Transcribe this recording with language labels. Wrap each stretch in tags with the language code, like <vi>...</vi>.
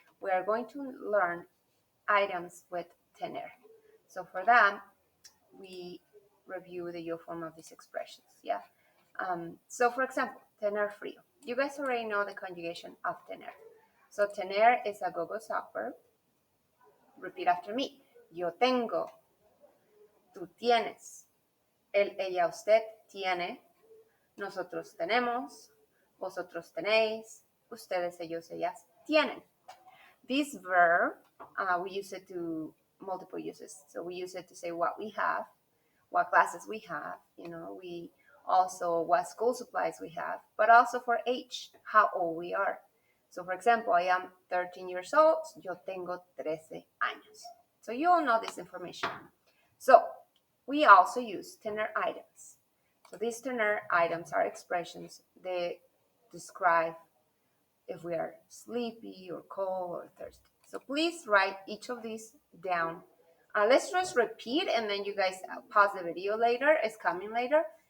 <en>We are going to learn items with tener. So for that, we review the yo form of these expressions, yeah? So for example, tener frío. You guys already know the conjugation of tener. So tener is a gogo soft verb. Repeat after me.</en> <es>Yo tengo, tú tienes, él, ella, usted tiene, nosotros tenemos, vosotros tenéis, ustedes, ellos, ellas tienen.</es> <en>This verb, we use it to multiple uses. So we use it to say what we have, what classes we have, we also what school supplies we have, but also for age, how old we are. So for example, I am 13 years old, yo tengo 13 años. So you all know this information. So we also use tener items. So these tener items are expressions that describe if we are sleepy or cold or thirsty. So please write each of these down. Let's just repeat and then you guys pause the video later. It's coming later.</en>